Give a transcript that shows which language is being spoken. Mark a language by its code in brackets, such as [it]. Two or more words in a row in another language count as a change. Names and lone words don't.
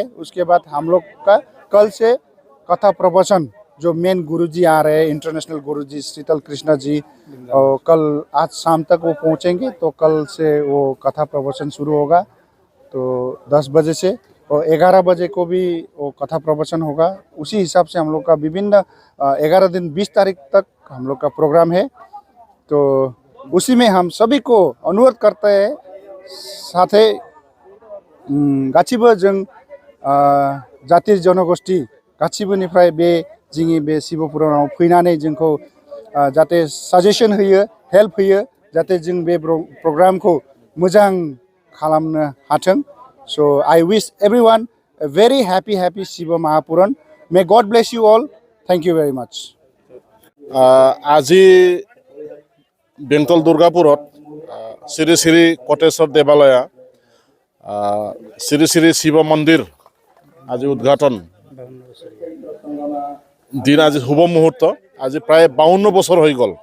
[hi] उसके बाद हम लोग का कल से कथा प्रवचन जो मेन गुरुजी आ रहे हैं, इंटरनेशनल गुरुजी शीतल कृष्णा जी, और कल आज शाम तक वो पहुंचेंगे, तो कल से वो कथा प्रवचन शुरू होगा। तो 10 बजे से और 11 बजे को भी वो कथा प्रवचन होगा। उसी हिसाब से हम लोग का विभिन्न 11 दिन 20 तारीख तक हम लोग का प्रोग्राम है। तो उसी में हम सभी को अनुरोध करते हैं, [brx] साथे गासिबो जों जाति जनगोष्ठी गासिबोनिफ्राय बे जोंनि बे शिव पुराणाव फैनानै जोंखौ जाहाथे साजेसन होयो, हेल्प होयो, जाहाथे जों बे प्रोग्रामखौ मोजां खालामनो हाथों। [en] So I wish everyone a very happy Shiva Mahapuran. May God bless you all. Thank you very much. [as] আজি বেংটল দুৰ্গাপুৰত শ্ৰী শ্ৰী কটেশ্বৰ দেৱালয়া শ্ৰী শ্ৰী শিৱ মন্দিৰ আজি উদ্ঘাটন দিন। আজি শুভ মুহূৰ্ত। আজি প্ৰায় 52 বছৰ হৈ গ'ল।